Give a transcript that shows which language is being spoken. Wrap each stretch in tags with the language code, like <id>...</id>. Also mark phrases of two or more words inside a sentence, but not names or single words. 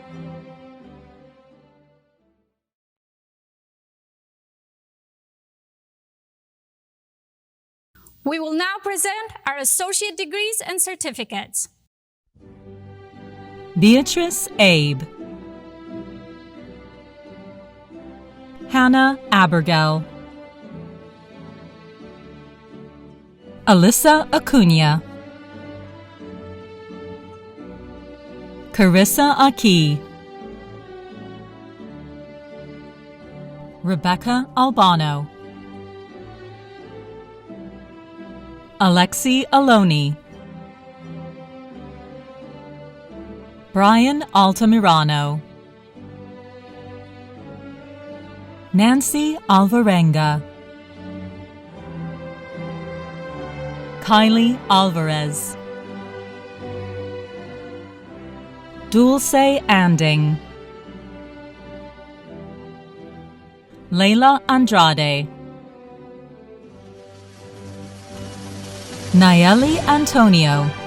<en>We will now present our associate degrees and certificates. Beatrice Abe, Hannah Abergel, Alyssa Acuna, Carissa Aki, Rebecca Albano, Alexi Aloni, Brian Altamirano, Nancy Alvarenga, Kylie Alvarez, Dulce Anding, Leila Andrade, Nayeli Antonio,</en>